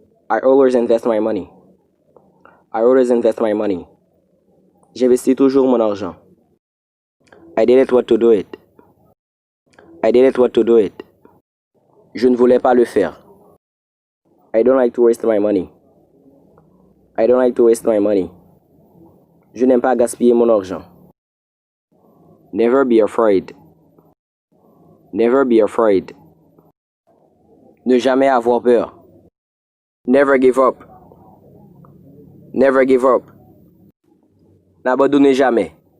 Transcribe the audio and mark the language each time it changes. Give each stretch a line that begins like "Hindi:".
English: I always invest my money. I always invest my money.
French: J'investis toujours mon argent.
English: I didn't want to do it. I didn't want to do it.
French: Je ne voulais pas le faire.
English: I don't like to waste my money. I don't like to waste my money.
French: Je n'aime pas gaspiller mon argent.
English: Never be afraid. Never be afraid.
French: Ne jamais avoir peur.
English: Never give up. Never give up.
French: N'abandonnez jamais.